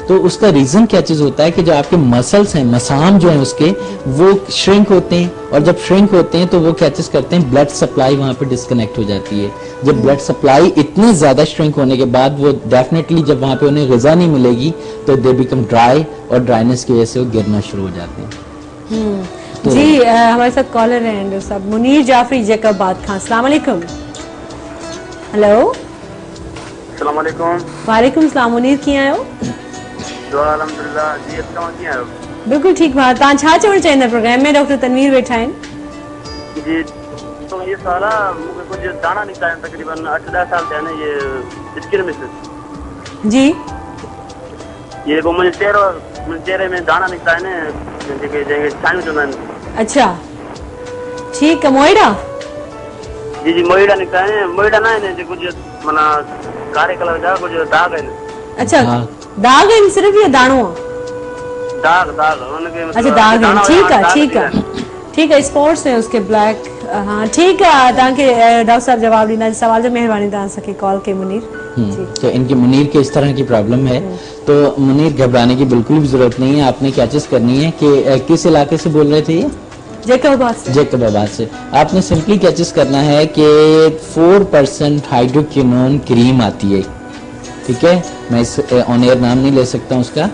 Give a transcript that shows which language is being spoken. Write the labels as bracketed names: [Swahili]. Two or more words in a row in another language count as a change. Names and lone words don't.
[Urdu] تو اس کا ریزن کیا چیز ہوتا ہے کہ جو آپ کے مسلز ہیں، مسام جو ہے اس کے، وہ شرنک ہوتے ہیں، اور جب شرنک ہوتے ہیں تو وہ کیا چیز کرتے ہیں, [English] blood supply [Urdu] وہاں پہ ڈسکنیکٹ ہو جاتی ہے. جب [English] blood supply [Urdu] اتنی زیادہ شرنک ہونے کے بعد وہ ڈیفینیٹلی جب وہاں پہ انہیں غذا نہیں ملے گی تو [English] they become dry, [Urdu] اور ڈرائینس کی وجہ سے وہ گرنا شروع ہو جاتے ہیں. تو جی ہمارے ساتھ کالر ہیں صاحب منیر جعفری جیکب آباد خان. [Arabic] السلام عليكم. [Urdu] ہیلو [Arabic] السلام عليكم. وعليكم سلام. [Sindhi] मुनीर कीअं आहियो? दुआ अल्हम्दुलिल्लाह। जी तव्हां कीअं आहियो? [Urdu] بالکل ٹھیک بات. [Sindhi] तव्हां छा चवणु चाहींदा प्रोग्राम में? डॉक्टर तनवीर वेठा आहिनि। [Urdu] جی تو یہ سارا مجھے کچھ دانہ نکلا ہے، تقریباً 8-10 [Sindhi] साल थिया आहिनि [Urdu] یہ سکن میں سے. جی یہ وہ مجھے چہرے میں دانہ نکلا ہے نا، جیسے چھائیاں [Sindhi] चवंदा आहिनि। [Urdu] اچھا ٹھیک ہے۔ موئیڈا? جی جی موئیڈا نکتا ہے. موئیڈا نا ہے کچھ معنی کارے کلر جا کچھ داغ ہے. اچھا داغ ہے صرف یا دانو? داغ ان کے اچھا داغ ہے۔ ٹھیک ہے ٹھیک ہے ٹھیک ہے۔ سپاٹس ہیں اس کے بلیک. ہاں ٹھیک ہے. [Sindhi] तव्हांखे डॉक्टर साहब जवाब ॾींदा। सवाल जो महिरबानी तव्हां असांखे कॉल कई मुनीर। [Urdu] تو ان کی منیر کے اس طرح کی پرابلم ہے، تو منیر گھبرانے کی بالکل بھی ضرورت نہیں ہے. آپ نے کیا چیز کرنی ہے کہ کس علاقے سے بول رہے تھے یہ? جیکب آباد سے. آپ نے سمپلی کیا چیز کرنا ہے کہ 4% [English] hydroquinone cream [Urdu] آتی ہے، ٹھیک ہے، میں اس [English] on air [Urdu] نام نہیں لے سکتا ہوں اس کا.